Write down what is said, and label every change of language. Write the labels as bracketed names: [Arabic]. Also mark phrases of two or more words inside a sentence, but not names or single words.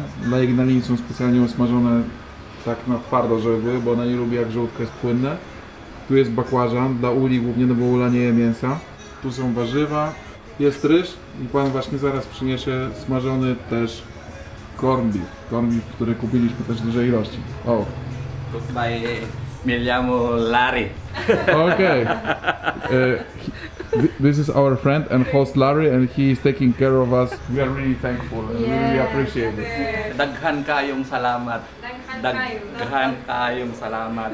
[Polish] Dla Ignaliny są specjalnie usmażone tak na twardo, żeby były, bo ona nie lubi, jak żołądko jest płynne. Tu jest bakłażan, dla Uli głównie, no bo Ula nie je mięsa. Tu są warzywa, jest ryż i pan właśnie zaraz przyniesie smażony też corned beef, który kupiliśmy też w dużej ilości. O. [Spanish] Me llamo Larry. [English] Okay. This is our friend and host Larry, and he is taking care of us. We are really thankful and we really appreciate it. [Cebuano] Daghan kayong salamat. Daghan kayong salamat.